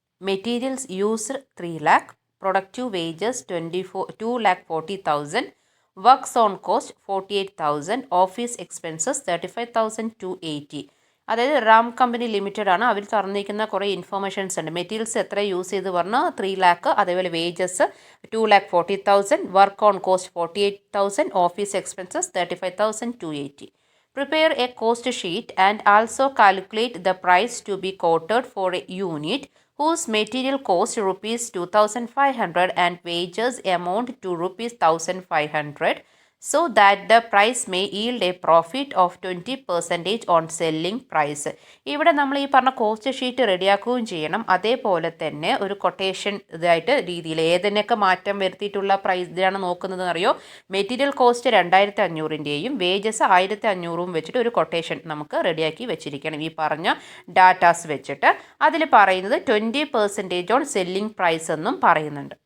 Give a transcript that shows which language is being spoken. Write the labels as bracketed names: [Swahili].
[English] Materials used 3 lakh, productive wages 2,40,000, works on cost 48,000, office expenses 35,280. [Malayalam] അതായത് Ram company limited ആണ്. അവർ തന്നിരിക്കുന്ന കുറേ ഇൻഫർമേഷൻസ് ഉണ്ട്. മെറ്റീരിയൽസ് എത്ര യൂസ് ചെയ്ത് പറഞ്ഞാൽ 3 lakh, അതേപോലെ wages 2,40,000, work on cost 48,000, office expenses 35,280. [English] Prepare a cost sheet and also calculate the price to be quoted for a unit whose material cost rupees 2,500 and wages amount to rupees 1,500, so that the price may yield a profit of 20% on selling price. [Malayalam] ഇവിടെ നമ്മൾ ഈ പറഞ്ഞ cost sheet റെഡിയാക്കുകയും ചെയ്യണം. അതേപോലെ തന്നെ ഒരു quotation ഇതായിട്ട് രീതിയിൽ ഏതിനൊക്കെ മാറ്റം വരുത്തിയിട്ടുള്ള പ്രൈസ് ഇതാണ് നോക്കുന്നത് അറിയോ. മെറ്റീരിയൽ കോസ്റ്റ് 2,500ൻ്റെയും വേജസ് 1,500 വെച്ചിട്ട് ഒരു കൊട്ടേഷൻ നമുക്ക് റെഡിയാക്കി വെച്ചിരിക്കണം. ഈ പറഞ്ഞ ഡാറ്റാസ് വെച്ചിട്ട് അതിൽ പറയുന്നത് 20% [English] on selling price [Malayalam] എന്നും പറയുന്നുണ്ട്.